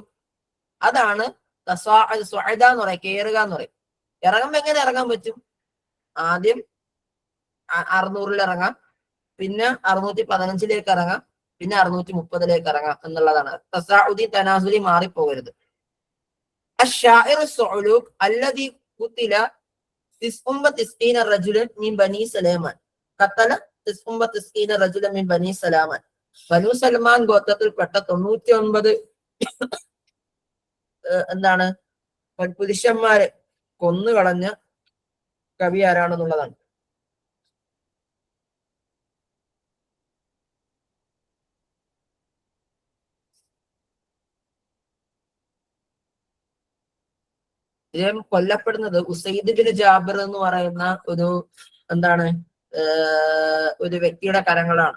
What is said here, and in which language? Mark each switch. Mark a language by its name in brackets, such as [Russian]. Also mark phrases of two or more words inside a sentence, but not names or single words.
[Malayalam] അതാണ് സ്വാഇദ എന്ന് പറയും, കയറുക എന്ന് പറയും. ഇറങ്ങുമ്പോ എങ്ങനെ ഇറങ്ങാൻ പറ്റും? ആദ്യം 600 ഇറങ്ങാം, പിന്നെ 615 ഇറങ്ങാം, പിന്നെ 630 ഇറങ്ങാം എന്നുള്ളതാണ്. [Arabic] تصاعدي تنازلي [Malayalam] മാറിപ്പോകരുത്. [Arabic] الشاعر الصعلوك الذي قتل 99 رجلا من بني سليمان قتل 99 رجلا من بني سليمان. [Malayalam] ബനു സൽമാൻ ഗോത്രത്തിൽപ്പെട്ട 99 എന്താണ് പുരുഷന്മാരെ കൊന്നുകളഞ്ഞ കവി ആരാണെന്നുള്ളതാണ്. ഇദ്ദേഹം കൊല്ലപ്പെടുന്നത് ഉസൈദ് ബിൻ ജാബിർ എന്ന് പറയുന്ന ഒരു എന്താണ് ഒരു വ്യക്തിയുടെ കരങ്ങളാണ്.